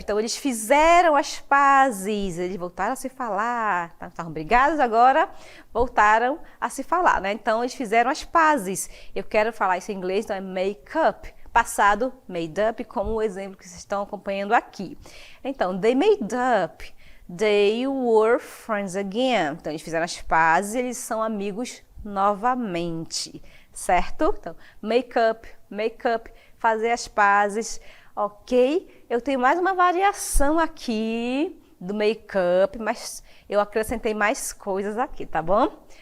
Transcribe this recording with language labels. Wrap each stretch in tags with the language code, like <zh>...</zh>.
<pt>Então, eles fizeram as pazes, eles voltaram a se falar. Estavam brigados, agora voltaram a se falar, né? Então, eles fizeram as pazes. Eu quero falar isso em inglês, então é make up. Passado, made up, como o exemplo que vocês estão acompanhando aqui. Então,</pt> <en>they made up. They were friends again.</en> <pt>Então, eles fizeram as pazes, eles são amigos novamente, certo? Então, make up, fazer as pazes, ok? Eu tenho mais uma variação aqui do make up, mas eu acrescentei mais coisas aqui, tá bom?</pt>